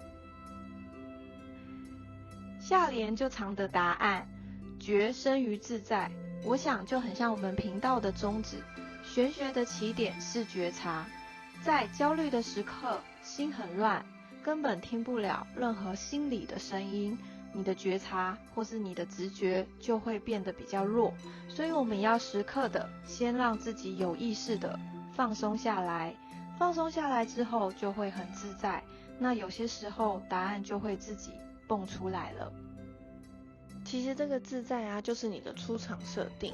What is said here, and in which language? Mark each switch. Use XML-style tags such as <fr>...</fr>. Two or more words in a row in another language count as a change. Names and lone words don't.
<zh>下聯就藏的答案，覺生於自在。我想就很像我們頻道的宗旨，玄學的起點是覺察。在焦慮的時刻，心很亂，根本聽不了任何心理的聲音，你的覺察或是你的直覺就會變得比較弱。所以我們要時刻的先讓自己有意識的放鬆下來，放鬆下來之後就會很自在。那有些時候答案就會自己蹦出來了。其實這個自在啊，就是你的出場設定。</zh>